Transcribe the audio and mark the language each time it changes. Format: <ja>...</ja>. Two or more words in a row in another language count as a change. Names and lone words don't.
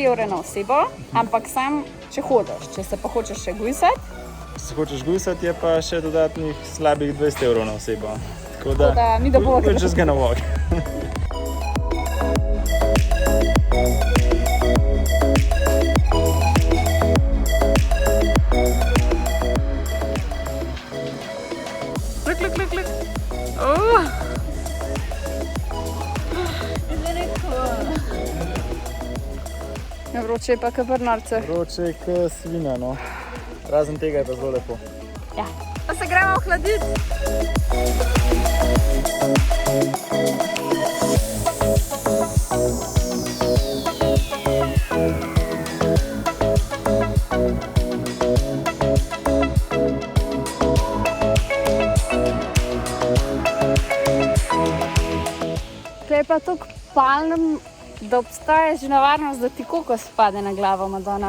<sl>evre na osebo, ampak sam, če hodiš, če se pa hočeš še gujsati. Če se hočeš gujsati, je pa še dodatnih slabih 20 evrov na osebo. Tako da mi da bo...</sl> <en>We're just gonna walk. Look.</en> <sl>Oh! Vroče je pa kar norce. Vroče je kot svina, no. Razen tega je pa zelo lepo. Ja. Pa se gremo ohladiti. Tukaj je pa toliko palm, da obstaja že nevarnost, da ti kokos spade na glavo, Madonna.</sl>